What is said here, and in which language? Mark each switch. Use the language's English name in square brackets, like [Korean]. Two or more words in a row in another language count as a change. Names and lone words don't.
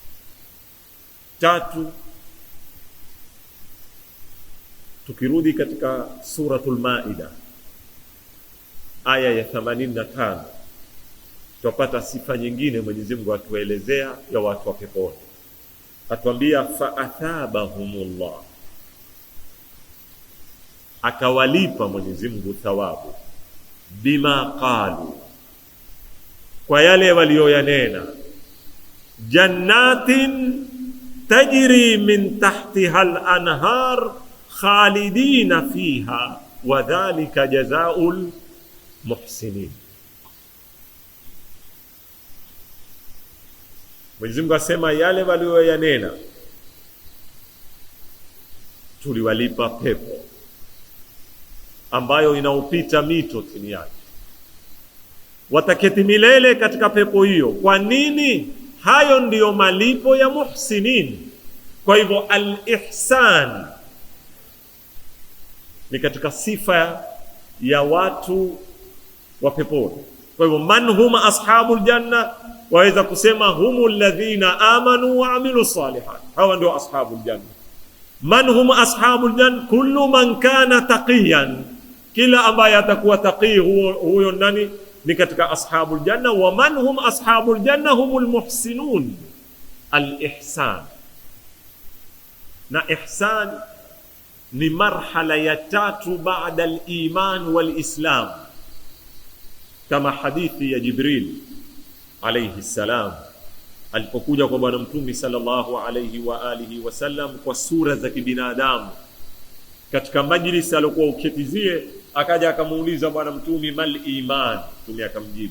[Swahili] 3, tukirudi katika suratul Maida, aya ya 85 tupata sifa nyingine Mwenyezi Mungu atuelezea ya watu wa peponi. Atuambia [Arabic] فأثابهم الله, [Swahili] akawalipa Mwenyezi Mungu thawabu, [Arabic] بما قالوا, [Swahili] kwa yale walioyanena, [Arabic] جنات تجري من تحتها الأنهار خالدين فيها وذلك جزاء المحسنين. [Swahili] Mwenyezi Mungu asema yale walioyanena tuliwalipa pepo ambayo inaupita mito chini yake, wataketi milele katika pepo hiyo. Kwa nini? Hayo ndiyo malipo ya muhsinin. Kwa hivyo al-ihsan ni katika sifa ya watu wa peponi. Kwa hivyo [Arabic] من هم أصحاب الجنة, [Swahili] waweza kusema [Arabic] هم الذين آمنوا وعملوا الصالحات, [Swahili] hawa ndio [Arabic] أصحاب الجنة. من هم أصحاب الجنة، كل من كان تقيا, [Swahili] kila ambaye atakuwa taqi huyo nani ni katika [Arabic] أصحاب الجنة. ومن هم أصحاب الجنة هم المحسنون. [Swahili] Al-ihsan, na ihsan ni marhala ya tatu baada [Arabic] الإيمان والإسلام, [Swahili] kama hadithi ya Jibril [Arabic] عليه السلام [Swahili] alipokuja kwa bwana mtume [Arabic] صلى الله عليه وآله وسلم [Swahili] kwa sura za kibinadamu katika majlis alikuwa uketizie, akaja akamuuliza bwana mtume [Arabic] ما الإيمان, [Swahili] mtume akamjibu.